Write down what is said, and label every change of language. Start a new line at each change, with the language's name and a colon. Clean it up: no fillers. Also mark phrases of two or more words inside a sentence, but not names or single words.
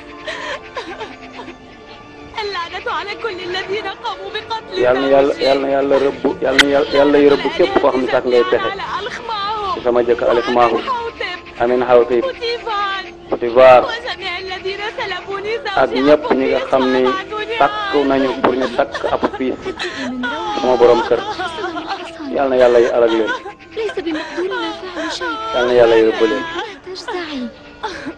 Wolof: yàlla na yàlla rëbb yàlla yu rëbb képp koo xam ne sax ngay pexe ci sama jëkkër Alex Maahu Amin Xawtib Potifar ak ñëpp ñi nga xam ni takk nañu pour ñu takk Abu Bis sama borom kër yàlla na yàlla yi alag leen
Arabic: ليس بمقدورنا فعل شيء
Wolof: yàlla na yàlla yi rëbb leen
Arabic: نحتاج سعي